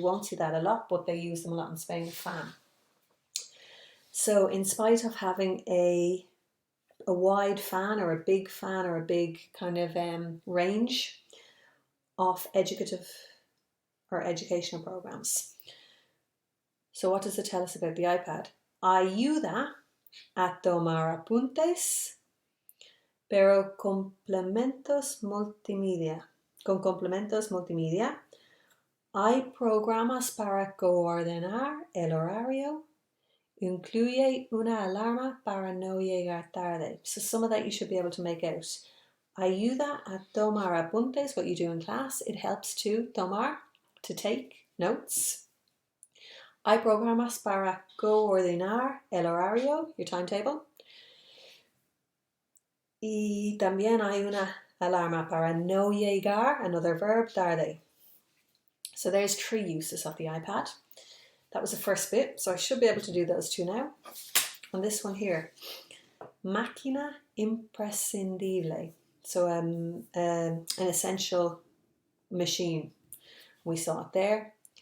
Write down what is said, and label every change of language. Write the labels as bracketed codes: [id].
[en] You won't see that a lot, but they use them a lot in Spain, fan. So in spite of having a wide fan or a big fan or a big kind of range of educative or educational programs. So what does it tell us about the iPad? [es] Ayuda a tomar apuntes, pero con complementos multimedia. Hay programas para coordinar el horario. Incluye una alarma para no llegar tarde. [en] So some of that you should be able to make out. [es] Ayuda a tomar apuntes, [en] what you do in class. It helps to tomar, to take notes. [es] Hay programas para coordinar el horario, [en] your timetable. [es] Y también hay una alarma para no llegar, [en] another verb, [es] tarde. [en] So there's 3 uses of the iPad. That was the first bit, so I should be able to do those 2 now. And this one here, [es] máquina imprescindible. [en] So an essential machine. We saw it there.